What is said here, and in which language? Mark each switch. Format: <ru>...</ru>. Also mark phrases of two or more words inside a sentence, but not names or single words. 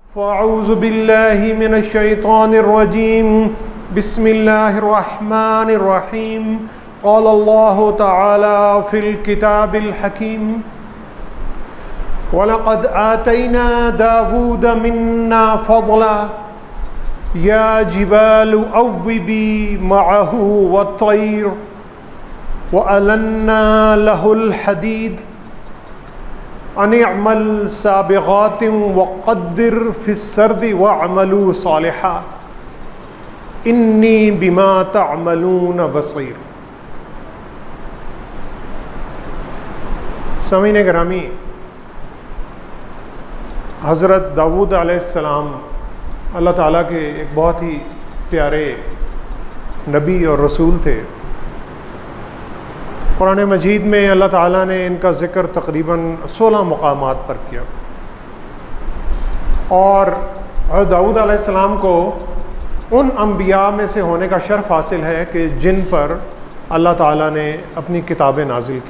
<ar>فأعوذ بالله من الشيطان الرجيم بسم الله الرحمن الرحيم قال الله تعالى في الكتاب الحكيم ولقد آتينا داود منا فضلا يا جبال أوبي معه والطير وألنا له الحديد أن اعمل سابغات وقدر في السرد واعملوا صالحا إني بما تعملون بصير.</ar> <ur>سامعین گرامی، حضرت داؤد علیہ السلام اللہ تعالیٰ کے ایک بہت ہی پیارے نبی اور رسول تھے. قرآن مجید میں اللہ تعالیٰ نے انکا ذکر تقریباً 16 مقامات پر کیا اور حضرت داؤد علیہ السلام کو ان انبیاء میں سے ہونے کا شرف حاصل ہے کہ جن پر اللہ تعالیٰ نے اپنی کتابیں نازل کی.</ur>